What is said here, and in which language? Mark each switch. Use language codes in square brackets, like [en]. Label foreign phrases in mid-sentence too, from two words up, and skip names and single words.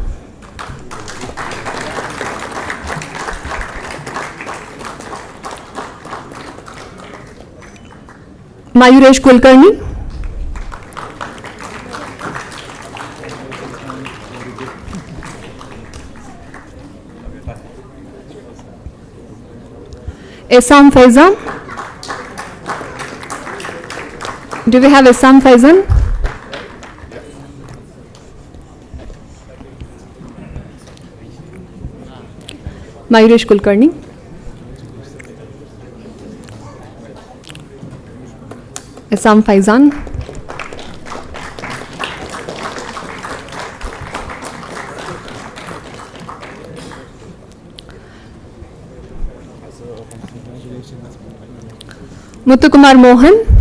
[en] Mayuresh Kulkarni? Essam Faizan? Do we have Essam Faizan? Mayuresh Kulkarni? Essam Faizan? Muthukumar Mohan?